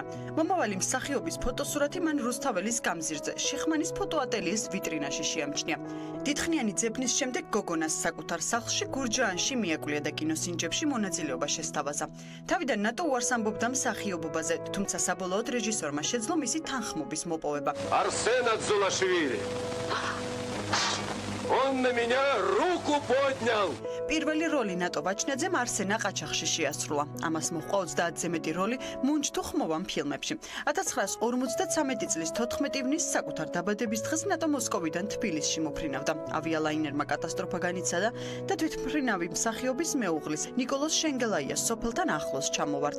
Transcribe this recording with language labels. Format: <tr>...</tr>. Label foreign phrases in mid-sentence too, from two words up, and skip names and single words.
<ka>მომავალი მსახიობის ფოტოსურათი მან რუსთაველის გამზირზე შიხმანის ფოტოატელიეს ვიტრინაში შეამჩნია. დიდხნიანი ძებნის შემდეგ გოგონას საკუთარ სახლში გურჯაანში მიაკვლია და კინოსინჯებში მონაწილეობა შესთავაზა. თავიდან ნატო უარს ამბობდა მსახიობობაზე, თუმცა საბოლოოდ რეჟისორმა შეძლო მისი თანხმობის მოპოვება.</ka> <ru>Арсен Адзулашвили. Он на меня руку поднял.</ru> <ka>პირველი როლი ნატო ვაჩნაძემ არსენა ყაჩაღში შეასრულა. ამას მოჰყვა 30-ზე მეტი როლი მუნჯ თუ ხმოვან ფილმებში. 1953 წლის 14 ივნისს საკუთარ დაბადების დღეს ნატო მოსკოვიდან თბილისში მოფრინავდა. ავიალაინერმა კატასტროფა განიცადა და თვითმფრინავი მსახიობის მეუღლის ნიკოლოზ შენგელაიას სოფელთან ახლოს ჩამოვარდა.</ka>